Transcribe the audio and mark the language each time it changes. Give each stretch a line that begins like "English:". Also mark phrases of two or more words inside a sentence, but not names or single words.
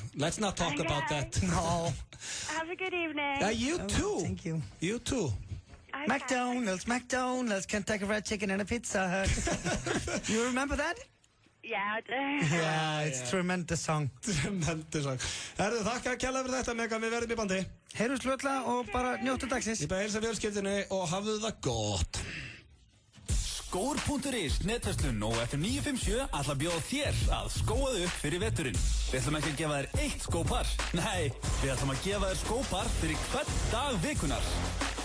English: Let's not talk about that. No. Have a good evening. You too. Thank you. You too. Okay. McDonald's, Kentucky Fried Chicken and a Pizza Hut. You remember that? Yeah, I do. Yeah, it's a tremendous song. Tremendous song.
Icelandic: Herðu, þakka kærlega fyrir þetta, Megan, við verðum í bandi. Heyrjumst fljótlega og bara njóttu dagsins. Ég bara heilsa fjölskyldunni og hafðu það gott. Skór.is, netverslun og FM 957 ætla að bjóða þér að skóa þig upp fyrir veturinn. Við ætlum ekki að gefa þér eitt skópar. Nei, við ætlum að gefa þér skópar fyrir hvern dag vikunar.